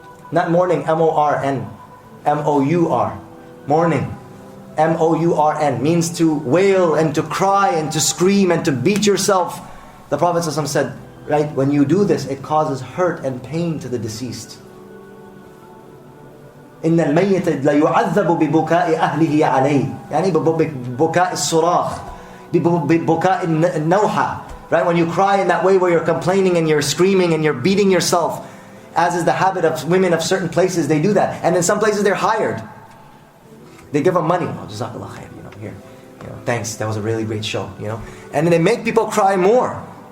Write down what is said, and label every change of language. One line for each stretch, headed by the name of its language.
English: Not mourning, M-O-R-N, M-O-U-R. Mourning, M-O-U-R-N, means to wail and to cry and to scream and to beat yourself. The Prophet ﷺ said, right, when you do this, it causes hurt and pain to the deceased.
Arabic: إن الميت لا يعذب ببكاء أهله عليه يعني ببكاء الصراخ ببكاء النوحة.
English: Right, when you cry in that way where you're complaining and you're screaming and you're beating yourself, as is the habit of women of certain places, they do that. And in some places they're hired. They give them money. Oh, Jazakallah khair, here. Thanks, that was a really great show, And then they make people cry more.